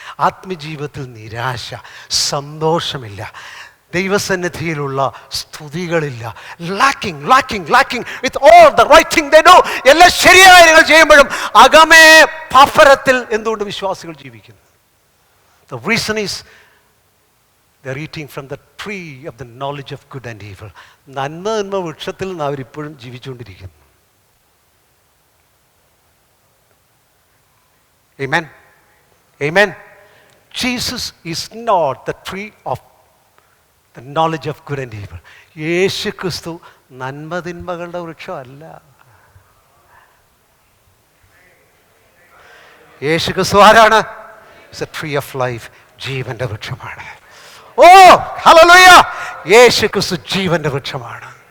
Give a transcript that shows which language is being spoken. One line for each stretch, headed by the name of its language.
Malayalam: ആത്മജീവിതത്തിൽ നിരാശ, സന്തോഷമില്ല, ദൈവസന്നിധിയിലുള്ള സ്തുതികളില്ല.
English: Lacking lacking lacking with all the right thing they do.
Malayalam: എല്ലാ ശരിയായ കാര്യങ്ങൾ ചെയ്യുമ്പോഴും അകമേ പാപ്പരത്തിൽ എന്തുകൊണ്ട് വിശ്വാസികൾ ജീവിക്കുന്നു?
English: The reason is they are eating from the tree of the knowledge of good and evil.
Malayalam: നന്മ എന്ന വൃക്ഷത്തിൽ നിന്ന് അവരിപ്പോഴും ജീവിച്ചുകൊണ്ടിരിക്കുന്നു.
English: Amen. Amen. Jesus is not the tree of the knowledge of good and evil.
Malayalam: യേശു ക്രിസ്തു നന്മതിന്മകളുടെ വൃക്ഷമല്ല. യേശു ക്രിസ്തു ആരാണ്?
English: It's a tree of life.
Malayalam: ജീവന്റെ വൃക്ഷമാണ്. ഓ ഹല്ലേലൂയ! യേശു ക്രിസ്തു ജീവന്റെ വൃക്ഷമാണ്.